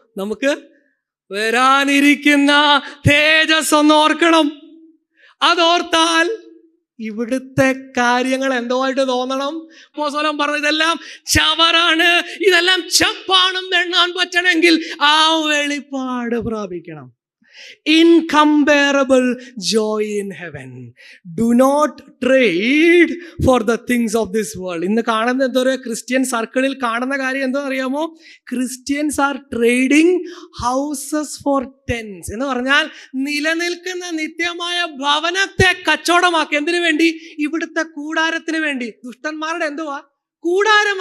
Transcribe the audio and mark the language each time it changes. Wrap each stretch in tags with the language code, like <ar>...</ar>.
<ml>നമുക്ക് വരാനിരിക്കുന്ന തേജസ് ഒന്ന് ഓർക്കണം. അതോർത്താൽ ഇവിടുത്തെ കാര്യങ്ങൾ എന്തോ ആയിട്ട് തോന്നണം. അപ്പോസ്തലൻ പറഞ്ഞു ഇതെല്ലാം ചവറാണ്, ഇതെല്ലാം ചപ്പാണെന്ന് എണ്ണാൻ പറ്റണമെങ്കിൽ ആ വെളിപ്പാട് പ്രാപിക്കണം.</ml> <en>Incomparable joy in heaven. Do not trade for the things of this world.</en> <ml>ഇന്ന് കാണുന്ന എന്തോ ക്രിസ്ത്യൻ സർക്കിളിൽ കാണുന്ന കാര്യം എന്തോ അറിയാമോ?</ml> <en>Christians are trading houses for tens.</en> <ml>എന്ന് പറഞ്ഞാൽ നിലനിൽക്കുന്ന നിത്യമായ ഭവനത്തെ കച്ചവടമാക്കി. എന്തിനു വേണ്ടി? ഇവിടുത്തെ കൂടാരത്തിന് വേണ്ടി. ദുഷ്ടന്മാരുടെ എന്തുവാ? കൂടാരം.</ml>